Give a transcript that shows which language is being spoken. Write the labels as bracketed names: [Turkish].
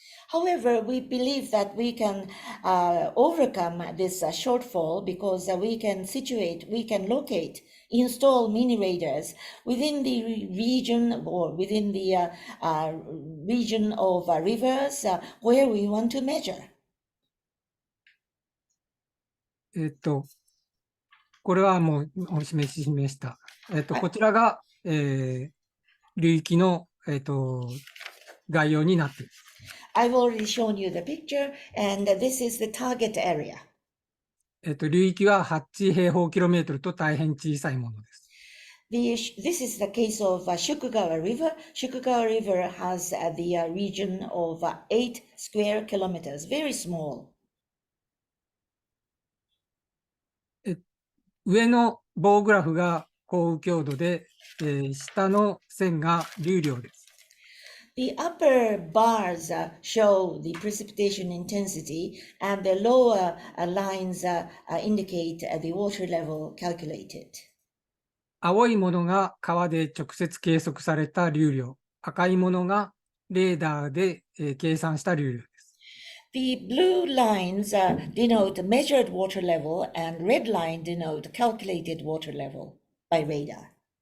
[English] However, we believe that we can overcome this shortfall because we can locate, install mini radars within the region or within the region of rivers where we want to measure. [Japanese] これはもうお示ししました。こちらが、流域の、概要になっています。 [English] I've already shown you the picture, and this is the target area. [Japanese] 流域は8平方キロメートルと大変小さいものです。 [English] This is the case of Shukugawa River. Shukugawa River has the region of 8 square kilometers, very small. [Japanese] 上の棒グラフが降雨強度で、下の線が流量です。 [English] The upper bars show the precipitation intensity, and the lower lines indicate the water level calculated. [Japanese] 青いものが川で直接計測された流量、赤いものがレーダーで、計算した流量です。 [English] The blue lines denote measured water level, and red line denote calculated water level by radar.